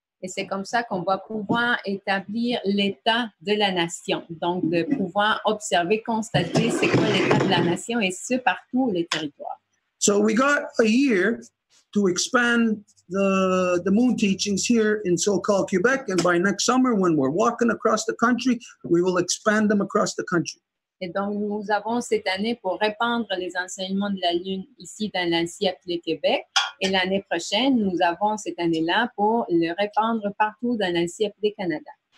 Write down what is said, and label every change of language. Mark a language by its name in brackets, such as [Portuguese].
[French] Et c'est comme ça qu'on va pouvoir établir l'état de la nation. Donc, de pouvoir observer, constater c'est quoi l'état de la nation et ce, partout les territoires. [English] So we got a year to expand the moon teachings here in so-called Quebec, and by next summer, when we're walking across the country, we will expand them across the country. [French] Et donc, nous avons cette année pour répandre les enseignements de la Lune ici dans l'Ainsi appelé Québec. Et l'année prochaine, nous avons cette année-là pour le répandre partout dans l'Ainsi appelé Canada.